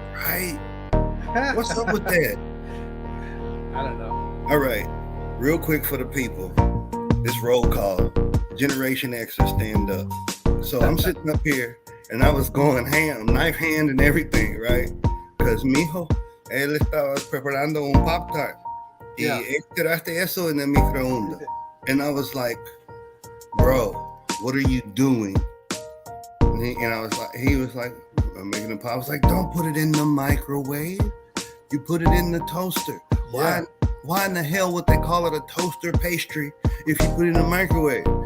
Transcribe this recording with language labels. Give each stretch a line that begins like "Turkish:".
English: Right. What's up with that? I don't know. All right. Real quick for the people. This roll call. Generation X or stand up. So I'm sitting up here and I was going ham, knife hand and everything, right? Because
Spanish: mijo, él estaba preparando un Pop-Tart.
English: Yeah.
Spanish: Y tiraste eso en el microondas.
English: And I was like, bro, what are you doing? And he was like, I'm making a pop. I was like, don't put it in the microwave. You put it in the toaster. Why in the hell would they call it a toaster pastry if you put it in the microwave?